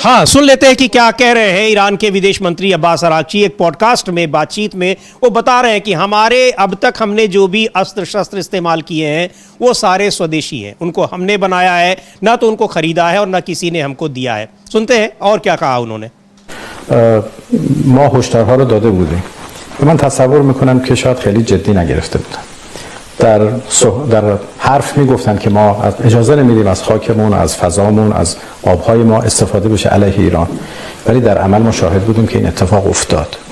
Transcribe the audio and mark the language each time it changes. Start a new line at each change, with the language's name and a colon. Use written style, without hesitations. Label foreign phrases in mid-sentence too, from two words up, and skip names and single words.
Hindi: हाँ, सुन लेते हैं कि क्या कह रहे हैं ईरान के विदेश मंत्री अब्बास अरागची। एक पॉडकास्ट में बातचीत में वो बता रहे हैं कि हमारे अब तक हमने जो भी अस्त्र शस्त्र इस्तेमाल किए हैं वो सारे स्वदेशी हैं, उनको हमने बनाया है, ना तो उनको खरीदा है और ना किसी ने हमको दिया है। सुनते हैं और क्या कहा उन्होंने।
Persian: ما هشدارها رو داده بودیم و من تصور میکنم که شاید خیلی جدی نگرفته بودن. در حرف میگفتن که ما اجازه نمیدیم از خاکمون، از فضامون، از آبهای ما استفاده بشه علیه ایران، ولی در عمل ما شاهد بودیم که این اتفاق افتاد.